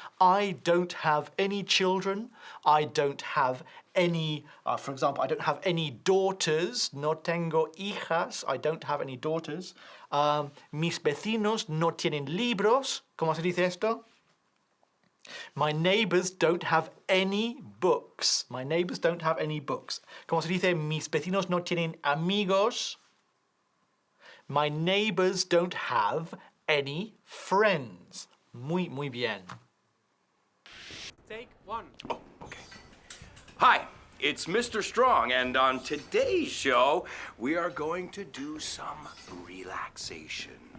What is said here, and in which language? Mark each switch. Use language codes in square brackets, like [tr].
[en] I don't have any children. I don't have any, for example, I don't have any daughters. [es] No tengo hijas. [en] I don't have any daughters. [es] Mis vecinos no tienen libros. ¿Cómo se dice esto? [en] My neighbors don't have any books. My neighbors don't have any books. [es] ¿Cómo se dice? Mis vecinos no tienen amigos. [en] My neighbors don't have any friends. [es] Muy, muy bien. [en] Take one. Oh, okay. Hi, it's Mr. Strong, and on today's show, we are going to do some relaxation.